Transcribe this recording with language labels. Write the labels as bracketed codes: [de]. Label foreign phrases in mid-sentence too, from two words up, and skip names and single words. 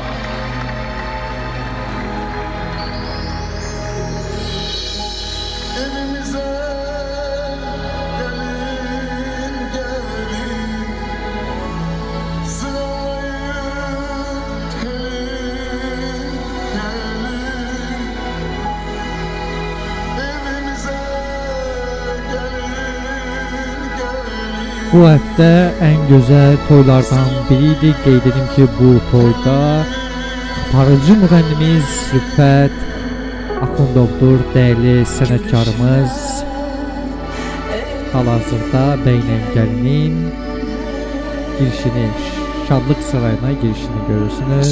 [tr] Evimize gelin gelin, sıralayın gelin gelin. Evimize gelin gelin. [az] Bu həftə ən gözəl toylardan biriydi. Qeyd edim ki bu toyda aparıcı müğənnimiz Rüfət Axundov'dur, dəyərli sənətkarımız. Hal-hazırda Bəylə Gəlinin girişini, Şadlıq Sarayına girişini görürsünüz.